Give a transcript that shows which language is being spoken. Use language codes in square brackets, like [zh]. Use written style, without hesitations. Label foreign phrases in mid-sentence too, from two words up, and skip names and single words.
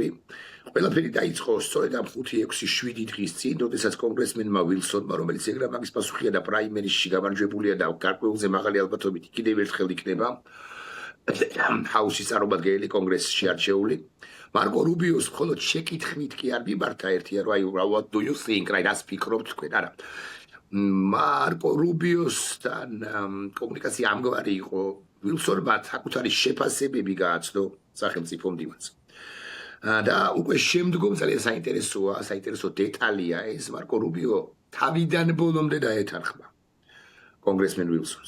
[ka] ყველაფერი დაიწყო სწორედ ამ 5-6-7 დღის წინ, როდესაც კონგრესმენმა ვილსონმა, რომელიც ეგრა მაგის პასუხია და პრაიმერისში გამარჯვებულია და გარკვეულზე მაღალი ალბათობით კიდევ ერთხელ იქნება ჰაუსის წარმომადგენელი კონგრესში არჩეული. მარკო რუბიოს მხოლოდ შეკითხვით კი არ მიმართა ერთია, რომ აი [en] what do you think, [ka] რა ფიქრობთ თქვენ, არა. მარკო რუბიოსთან კომუნიკაცია ამგვარი იყო, ვილსონმა საკუთარი შეფასებები გააცნო სახელმწიფო მდივანს. და უკვე შემდგომ ძალიან საინტერესო დეტალია ეს, მარკო რუბიო თავიდან ბოლომდე დაეთანხმა კონგრესმენ ვილსონს.